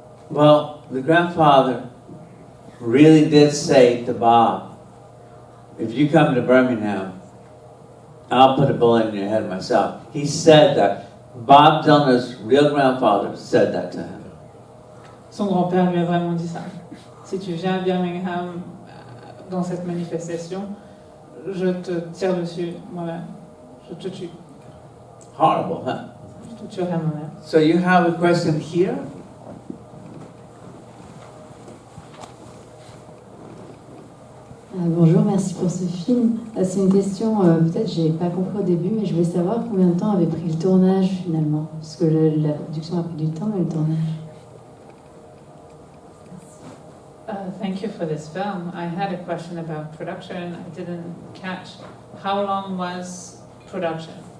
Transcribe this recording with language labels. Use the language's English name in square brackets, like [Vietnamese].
[English] Well, the grandfather really did say to Bob, "If you come to Birmingham, I'll put a bullet in your head myself." He said that. Bob Dylan's real grandfather said that to him. [French] Son grand-père lui a vraiment dit ça. Si tu viens à Birmingham dans cette manifestation, je te tire dessus moi-même. Je te tue. [English] Horrible, huh? [French] Je te tuerai moi-même. [English] So you have a question here? [French] Bonjour, merci pour ce film. C'est une question, peut-être j'ai pas compris au début, mais je voulais savoir combien de temps avait pris le tournage finalement, parce que la production a pris du temps, mais le tournage. [English] Thank you for this film. I had a question about production. I didn't catch. How long was production?